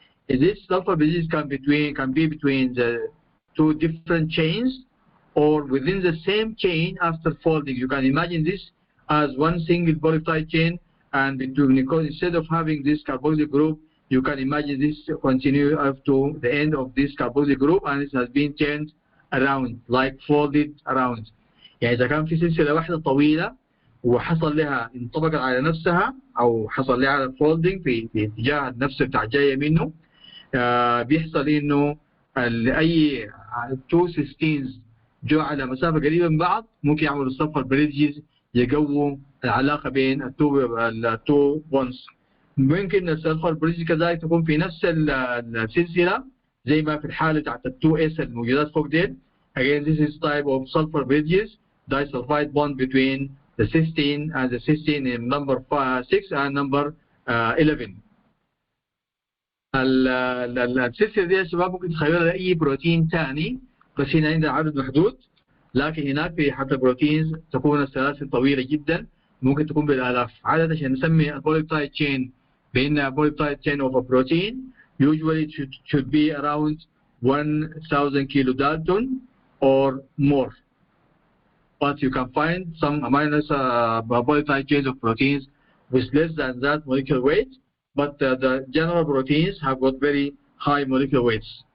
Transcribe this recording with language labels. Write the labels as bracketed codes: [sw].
[en] This sulfur bridges can be between the two different chains or within the same chain after folding. You can imagine this as one single polypeptide chain, and because instead of having this carboxyl group, you can imagine this continue up to the end of this carboxyl group, and it has been turned around, like folded around. [ar] يعني إذا كان في سلسلة واحدة طويلة وحصل لها انطبقت على نفسها أو حصل لها folding في اتجاه النفس بتاع جاية منه، بيحصل إنه أي two cysteines جو على مسافة قريبة من بعض ممكن يعملوا sulfur bridges يقووا العلاقة بين التو bonds. ممكن السلفر بريدج كذلك تكون في نفس السلسلة زي ما في الحالة بتاعت التو اس الموجودات فوق ديل. [en] Again, this is type of sulfur bridges, disulfide bond between the cysteine and the cysteine in number 6 and number 11. [ar] السلسلة دي يا شباب ممكن تخيلها لأي بروتين ثاني، بس هنا عندنا عدد محدود، لكن هناك في حتى البروتينز تكون السلاسل طويلة جدا، ممكن تكون بالآلاف. عادة عشان نسمي البوليبتايد [en] chain [ar] بأنها [en] polypeptide chain of a protein, usually it should be around 1000 kilodalton or more. But you can find some amino polypeptide chains of proteins with less than that molecular weight, but the general proteins have got very high molecular weights.